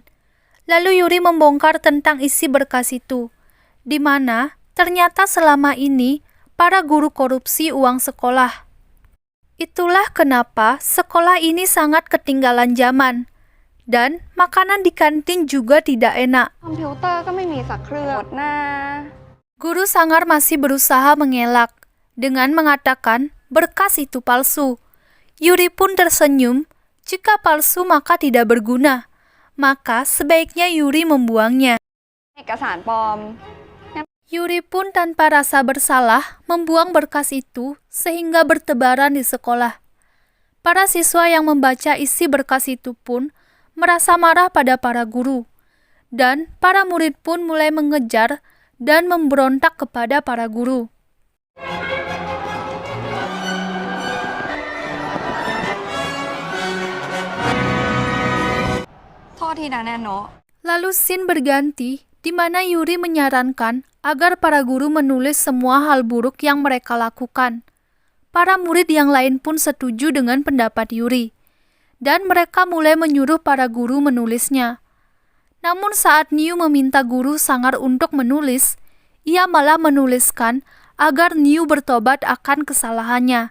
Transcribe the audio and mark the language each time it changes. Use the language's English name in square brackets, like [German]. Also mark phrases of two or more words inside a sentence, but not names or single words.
[Indonesian] Lalu Yuri membongkar tentang isi berkas itu, di mana ternyata selama ini para guru korupsi uang sekolah. Itulah kenapa sekolah ini sangat ketinggalan zaman, dan makanan di kantin juga tidak enak. [Thai] คอมพิวเตอร์ก็ไม่มีสักเครื่องหมดหน้า [Indonesian] Guru Sangar masih berusaha mengelak dengan mengatakan berkas itu palsu. Yuri pun tersenyum. Jika palsu maka tidak berguna. Maka sebaiknya Yuri membuangnya. [Thai] เอกสารปลอม [Indonesian] Yuri pun tanpa rasa bersalah membuang berkas itu sehingga bertebaran di sekolah. Para siswa yang membaca isi berkas itu pun merasa marah pada para guru. Dan para murid pun mulai mengejar dan memberontak kepada para guru. [Thai] โทษทีนะแนนโนะ [Indonesian] Lalu scene berganti di mana Yuri menyarankan agar para guru menulis semua hal buruk yang mereka lakukan. Para murid yang lain pun setuju dengan pendapat Yuri, dan mereka mulai menyuruh para guru menulisnya. Namun saat Niu meminta guru Sangar untuk menulis, ia malah menuliskan agar Niu bertobat akan kesalahannya.